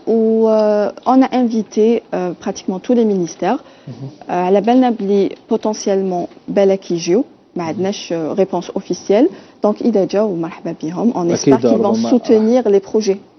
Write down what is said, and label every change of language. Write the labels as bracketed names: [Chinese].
[French] و on a invité pratiquement tous les ministères. [Arabic] على بالنا بلي potentiellement بالك يجيو، ما عندناش [French] réponse officielle. [Arabic] Donc إذا جاوا مرحبا بهم. [French] On espère qu'ils vont soutenir les projets.